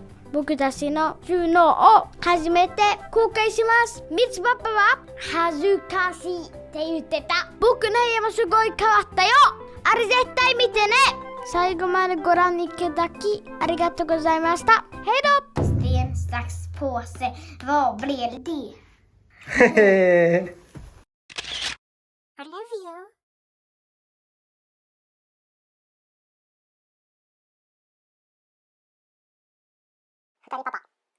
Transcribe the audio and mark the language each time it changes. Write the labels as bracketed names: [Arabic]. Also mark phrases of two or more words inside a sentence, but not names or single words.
[Japanese] 僕たちの収納を初めて公開します。ミツパパは恥ずかしいって言ってた。僕の部屋もすごい変わったよ。あれ絶対見てね。最後までご覧いただきありがとうございました。 [Swedish] ヘイド。Sten, sax, påse. Vad blev det? [English] I love you. [Japanese] 二人パパ。